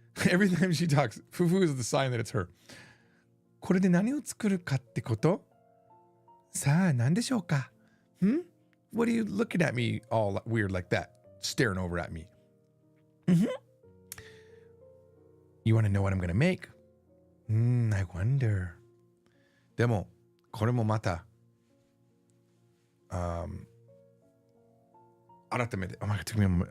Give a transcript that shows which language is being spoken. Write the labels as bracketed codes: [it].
[en] Every time she talks, fufu is the sign that it's her. [ja] これで何を作るかってこと? さあ、何でしょうか? [en] What are you looking at me all weird like that? Staring over at me. You want to know what I'm going to make? I wonder. [ja] でも、これもまた、改めて、 [en] oh my god, it took me a moment.